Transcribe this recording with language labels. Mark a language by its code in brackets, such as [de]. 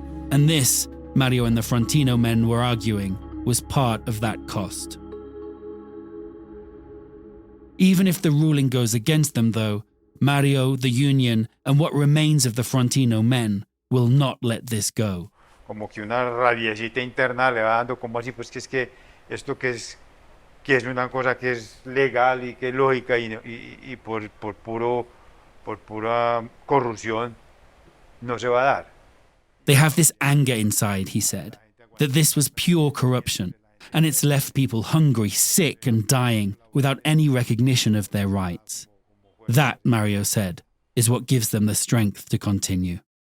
[en] And this, Mario and the Frontino men were arguing, was part of that cost. Even if the ruling goes against them, though, Mario, the union, and what remains of the Frontino men will not let this go. [es] Como que una rabiecita interna le va dando como así, pues que es que esto que es una cosa que es legal y que es lógica y por pura corrupción no se va a dar. [en] They have this anger inside, he said, that this was pure corruption, and it's left people hungry, sick and dying without any recognition of their rights. That, Mario said, is what gives them the strength to continue.